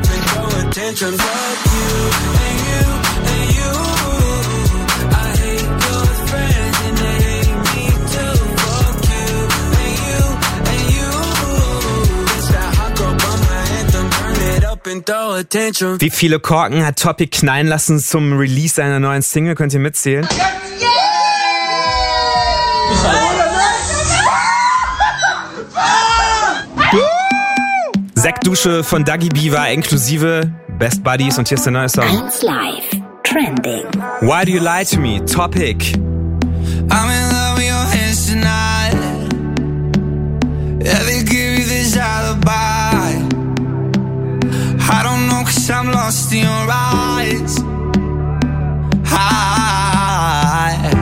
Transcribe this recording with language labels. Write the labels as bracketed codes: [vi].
[en] Fuck you, and you, and you. I hate your friends and they hate me too. Fuck you, and you, and you. It's that hot girl by my anthem. Turn it up and throw a tantrum. [de] Wie viele Korken hat Topic knallen lassen zum Release seiner neuen Single? Könnt ihr mitzählen? Sektdusche von Dagi B war inklusive Best Buddies und hier ist der neue Song. Eins live, trending. [en] Why do you lie to me? Topic. I'm in love with your hands tonight. Yeah, they give you this alibi. I don't know cause I'm lost in your eyes. Hi.